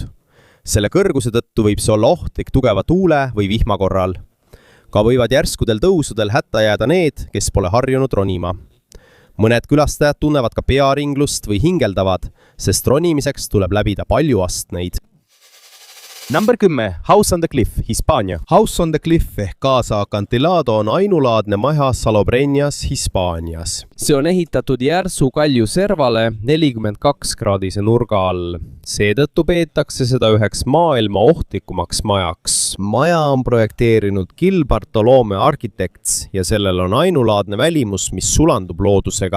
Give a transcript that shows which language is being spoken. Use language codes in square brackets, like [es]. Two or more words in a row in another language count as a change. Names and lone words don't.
[et] Selle kõrguse tõttu võib see olla ohtlik tugeva tuule või vihma korral. Ka võivad järskudel tõusudel hätta jääda need, kes pole harjunud ronima. mõned külastajad tunnevad ka pearinglust või hingeldavad, sest ronimiseks tuleb läbida palju astmeid. Number 10. House on the Cliff, Hispaania. House on the Cliff ehk Casa Acantilado on ainulaadne maja Salobreñas, Hispaanias. see on ehitatud järsu kalju servale 42-kraadise nurga all. Seetõttu peetakse seda üheks maailma ohtlikumaks majaks. Maja on projekteerinud Gil Bartolome Architects ja sellel on ainulaadne välimus, mis sulandub loodusega.